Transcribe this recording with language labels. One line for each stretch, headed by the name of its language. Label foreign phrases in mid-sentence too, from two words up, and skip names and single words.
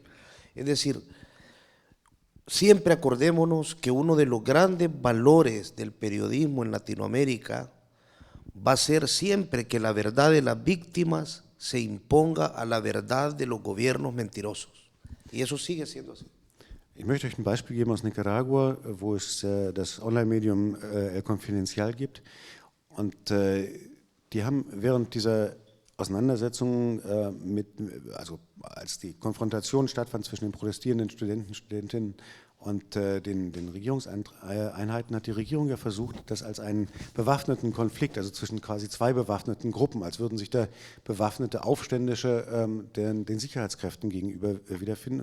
Spanish: Es decir, siempre acordémonos que uno de los grandes valores del periodismo en Latinoamérica va a ser siempre que la verdad de las víctimas se imponga a la verdad de los gobiernos mentirosos. Y eso sigue siendo así.
German: Ich möchte euch ein Beispiel geben aus Nicaragua, wo es das Online-Medium El Confidencial gibt. Und die haben während dieser Auseinandersetzung also als die Konfrontation stattfand zwischen den protestierenden Studenten, Studentinnen und den Regierungseinheiten, hat die Regierung ja versucht, das als einen bewaffneten Konflikt, also zwischen quasi zwei bewaffneten Gruppen, als würden sich da bewaffnete Aufständische den Sicherheitskräften gegenüber wiederfinden.